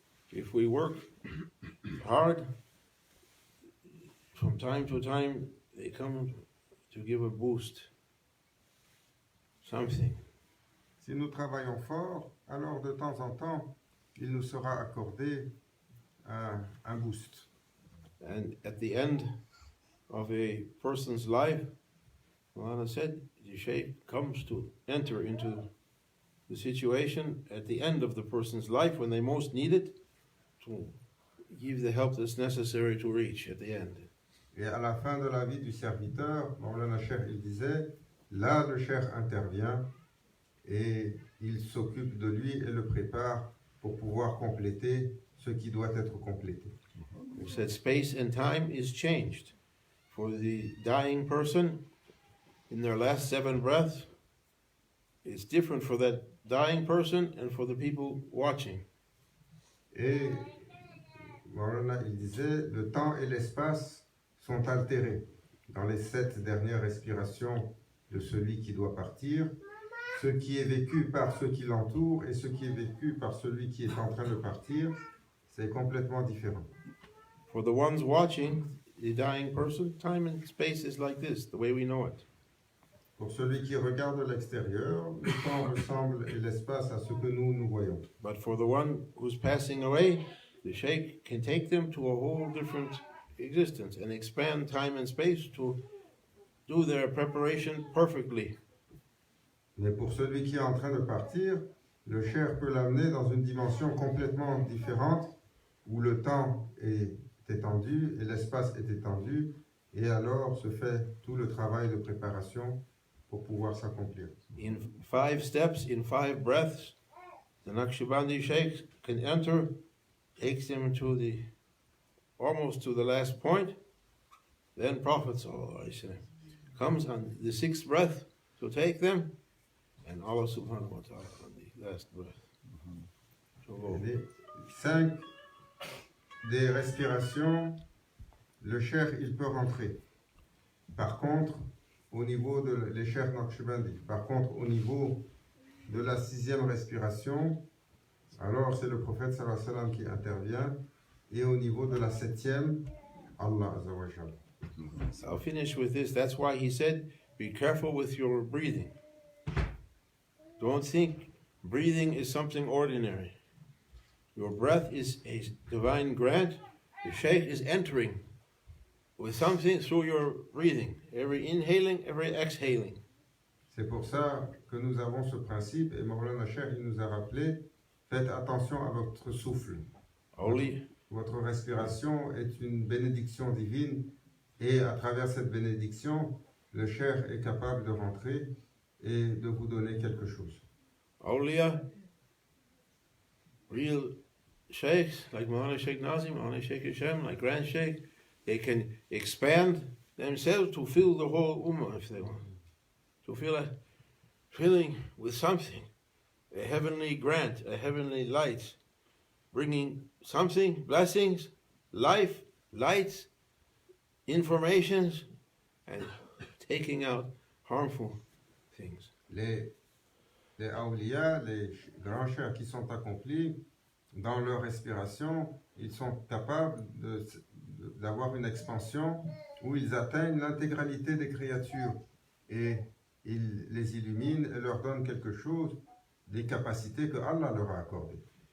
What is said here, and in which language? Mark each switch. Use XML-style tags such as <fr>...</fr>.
<en>If we work hard, from time to time, they come to give a boost, something.</en> <fr>Si nous travaillons fort, alors de temps en temps, il nous sera accordé un boost.</fr> <en>And at the end of a person's life, Mulana said, the Shaykh comes to enter into the situation at the end of the person's life when they most need it, to give the help that's necessary to reach at the end.</en> <fr>Et à la fin de la vie du serviteur, Maulana Shaykh, il disait, là le Shaykh intervient et il s'occupe de lui et le prépare pour pouvoir compléter ce qui doit être complété.</fr> <en>We said space and time is changed. For the dying person, in their last 7 breaths, it's different for that dying person and for the people watching.</en> <fr>Et Maulana, il disait, le temps et l'espace sont altérés dans les 7 dernières respirations de celui qui doit partir. Ce qui est vécu par ceux qui l'entourent et ce qui est vécu par celui qui est en train de partir, c'est complètement différent.</fr> <en>For the ones watching the dying person, time and space is like this, the way we know it.</en> <fr>Pour celui qui regarde de l'extérieur, le temps ressemble et l'espace à ce que nous voyons.</fr> <en>But for the one who's passing away, the Shaykh can take them to a whole different existence and expand time and space to do their preparation perfectly.</en> <fr>Mais pour celui qui est en train de partir, le Shaykh peut l'amener dans une dimension complètement différente où le temps est étendu et l'espace est étendu, et alors se fait tout le travail de préparation pour pouvoir s'accomplir.</fr> <en>In 5 steps, in 5 breaths, the Naqshbandi Shaykh can enter, takes them to almost to the last point. Then Prophet ﷺ comes on the 6th breath to take them, and Allah subhanahu wa ta'ala on the last breath.</en> <fr>Les 5 des respirations, le Shaykh il peut rentrer. Par contre, au niveau de les Shaykh Naqshbandi, par contre, au niveau de la 6e respiration, alors c'est le prophète sallallahu alayhi wa sallam qui intervient, et au niveau de la 7e, Allah azza wa jalla.</fr> <en>So I'll finish with this. That's why he said, be careful with your breathing. Don't think breathing is something ordinary. Your breath is a divine grant. The Shaykh is entering with something through your breathing. Every inhaling, every exhaling.</en> <fr>C'est pour ça que nous avons ce principe, et Maulana Shaykh il nous a rappelé, faites attention à votre souffle. Votre respiration est une bénédiction divine, et à travers cette bénédiction, le Shaykh est capable de rentrer et de vous donner quelque chose.</fr> <en>Awliya, real sheikhs like Maulana Shaykh Nazim, Maulana Shaykh Hashem, like Grand Shaykh, they can expand themselves to fill the whole ummah if they want. To feel a filling with something, a heavenly grant, a heavenly light, bringing something, blessings, life, lights, informations, and taking out harmful things.</en> <fr>Les awliya, les grands chers qui sont accomplis, dans leur respiration, ils sont capables d'avoir une expansion où ils atteignent l'intégralité des créatures et ils les illuminent et leur donnent quelque chose, des capacités que Allah leur a accordées.</fr>